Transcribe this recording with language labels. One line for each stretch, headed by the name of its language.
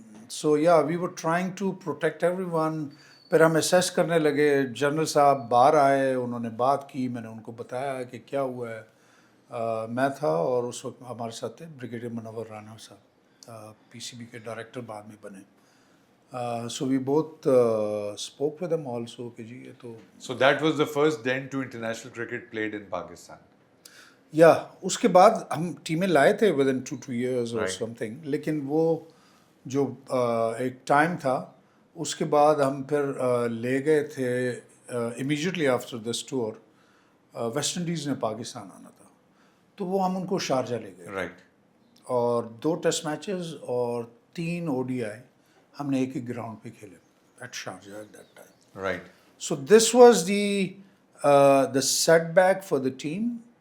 English: So yeah we were trying to protect everyone.
Hindi: फिर हम असेस करने लगे. जनरल साहब बाहर आए, उन्होंने बात की, मैंने उनको बताया कि क्या हुआ है. मैं था और उस वक्त हमारे साथ थे ब्रिगेडियर मनोवर राणा साहब, पीसीबी के डायरेक्टर बाद में बने.
English: so we both spoke with them also
Hindi: कि जी ये तो.
English: So that was the first then to international cricket played in Pakistan.
Hindi: या उसके बाद हम टीमें लाए थे
English: within 2 years
Hindi: और
English: Right. Something.
Hindi: लेकिन वो जो एक टाइम था, उसके बाद हम फिर ले गए थे
English: Immediately after this tour.
Hindi: West Indies ने पाकिस्तान आना था, तो वो हम उनको शारजा ले गए.
English: Right.
Hindi: और 2 टेस्ट मैचेस और 3 ODI हमने एक ही ग्राउंड पे खेले
English: At Sharjah at that time. Right. So this was the setback for the team.